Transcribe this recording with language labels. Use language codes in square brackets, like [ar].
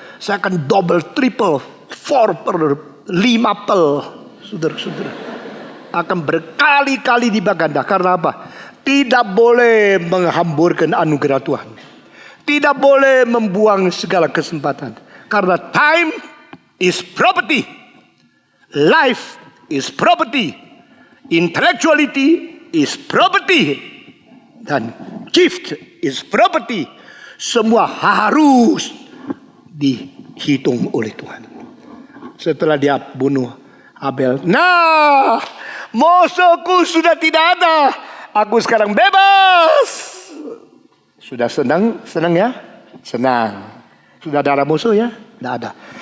[id] Saya akan double, triple, 4, 5 pel. Saudara-saudara. Akan berkali-kali dibaganda. Karena apa? Tidak boleh menghamburkan anugerah Tuhan. Tidak boleh membuang segala kesempatan. Karena [en] time is property. Life is property. Intellectuality is property. [id] Dan [en] gift is property. [id] Semua harus dihitung oleh Tuhan. Setelah dia bunuh Abel. Nah, musuhku sudah tidak ada. Aku sekarang bebas. Sudah senang ya? Senang. Sudah ada musuh ya? Tidak ada.